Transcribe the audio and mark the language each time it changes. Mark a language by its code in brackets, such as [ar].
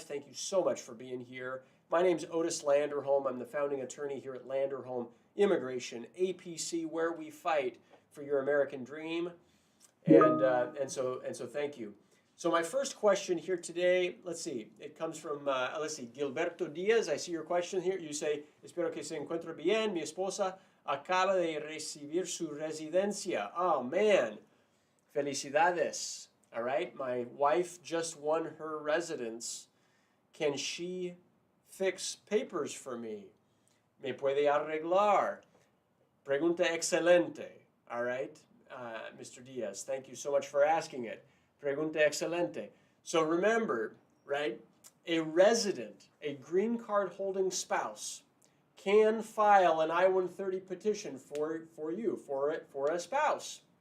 [en] Thank you so much for being here. My name's Otis Landerholm. I'm the founding attorney here at Landerholm Immigration, A.P.C, where we fight for your American dream. And so thank you. So my first question here today, let's see, it comes from, Gilberto Diaz. I see your question here. You say, [es] espero que se encuentre bien. Mi esposa acaba de recibir su residencia. [en] Oh, man. Felicidades. All right. My wife just won her residence. Can she fix papers for me? [es] ¿Me puede arreglar? Pregunta excelente. [en] All right, Mr. Diaz. Thank you so much for asking it. [es] Pregunta excelente. [en] So remember, right, a resident, a green card holding spouse, can file an I-130 petition for a spouse.